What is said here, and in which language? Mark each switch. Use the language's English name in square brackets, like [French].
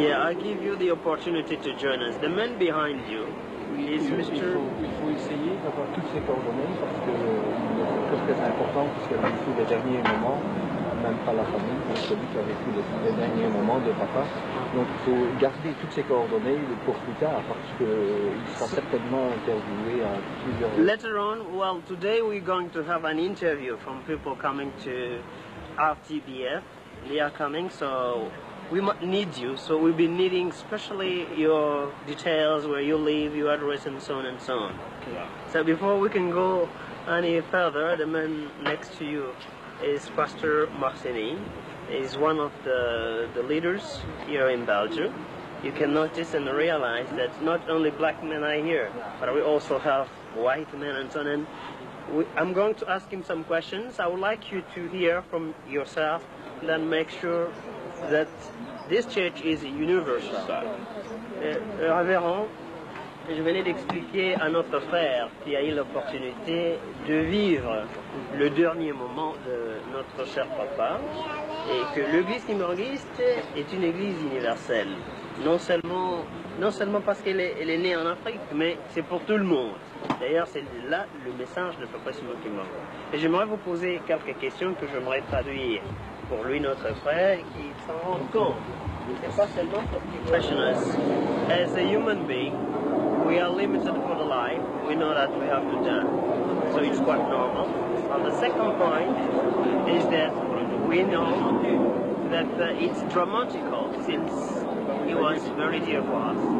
[English] Yeah, I give you the opportunity to join us. The man behind you is Mr. [French] Il faut essayer d'avoir toutes ces coordonnées parce que c'est très important puisqu'elle a vécu les derniers moments, même pas la famille, mais celui qui a vécu les derniers moments de papa. Donc il faut garder toutes ces coordonnées pour plus tard parce qu'il sera certainement interviewé à plusieurs... [English] Later on, well, today we're going to have an interview from people coming to RTBF. They are coming, so we might need you. So we'll be needing especially your details, where you live, your address, and so on and so on. Okay. So before we can go any further, the man next to you is Pastor Marcini. He's one of the leaders here in Belgium. You can notice and realize that not only black men are here, but we also have white men and so on. And I'm going to ask him some questions. I would like you to hear from yourself, then make sure that this church is universal. [French] Révérend, je venais d'expliquer à notre frère qui a eu l'opportunité de vivre le dernier moment de notre cher papa et que l'église kimbanguiste est une église universelle. Non seulement parce qu'elle est née en Afrique, mais c'est pour tout le monde. D'ailleurs, c'est là le message de Papa Simon Kimbangu. Et j'aimerais vous poser quelques questions que j'aimerais traduire pour lui, notre frère, qui s'en rend compte. C'est pas seulement [English] for professionals. As a human being, we are limited for the life. We know that we have to die. So it's quite normal. And the second point is that we know that it's dramatical since he was very dear for us.